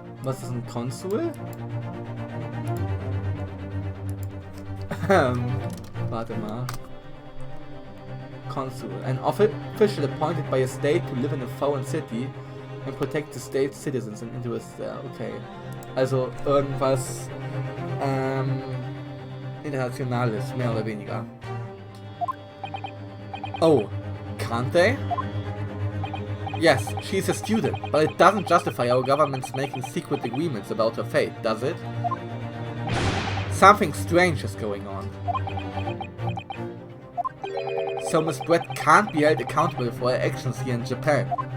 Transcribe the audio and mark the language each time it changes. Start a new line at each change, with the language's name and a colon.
German: Was ist ein Konsul? Warte mal.
English: Consul. An official appointed by a state to live in a foreign city and protect the state's citizens and interests there. Okay.
German: Also irgendwas Internationales, mehr oder weniger.
English: Oh, can't they? Yes, she's a student, but it doesn't justify our government's making secret agreements about her fate, does it? Something strange is going on. So Miss Brett can't be held accountable for her actions here in Japan.